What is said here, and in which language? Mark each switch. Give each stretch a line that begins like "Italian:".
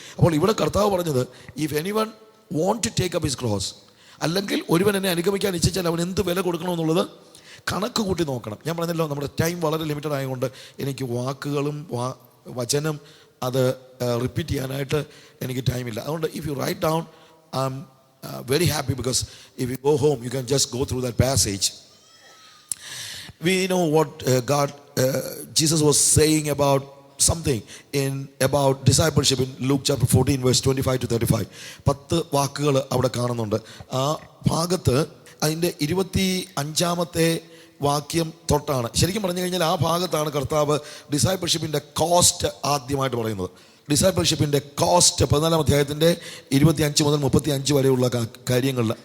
Malayalam: അപ്പോൾ ഇവിടെ കർത്താവ് പറഞ്ഞത്,
English: if anyone want to take up his cross,
Malayalam: അല്ലെങ്കിൽ ഒരുവൻ എന്നെ അനുഗമിക്കാൻ ഇച്ഛിച്ചാൽ അവൻ എന്ത് വില കൊടുക്കണമെന്നുള്ളത് കണക്ക് കൂട്ടി നോക്കണം. ഞാൻ പറഞ്ഞല്ലോ, നമ്മുടെ ടൈം വളരെ ലിമിറ്റഡ് ആയതുകൊണ്ട് എനിക്ക് വാക്കുകളും വചനം അത് റിപ്പീറ്റ് ചെയ്യാനായിട്ട് എനിക്ക് ടൈമില്ല. അതുകൊണ്ട്
English: If you write down, I am very happy, because if you go home you can just go through that passage. We know what Jesus was saying about something about discipleship in Luke chapter 14 verse 25 to 35.
Malayalam: 10 വാക്കുകൾ അവിടെ കാണുന്നുണ്ട്. ആ ഭാഗത്ത് അതിൻ്റെ 25-ാമത്തെ വാക്യം തൊട്ടാണ്, ശരിക്കും പറഞ്ഞു കഴിഞ്ഞാൽ ആ ഭാഗത്താണ് കർത്താവ് ഡിസൈപ്പിൾഷിപ്പിൻ്റെ കോസ്റ്റ് ആദ്യമായിട്ട് പറയുന്നത്. ഡിസൈപ്പിൾഷിപ്പിൻ്റെ കോസ്റ്റ് 14-ാം അധ്യായത്തിൻ്റെ 25 മുതൽ 35 വരെയുള്ള കാര്യങ്ങളിൽ.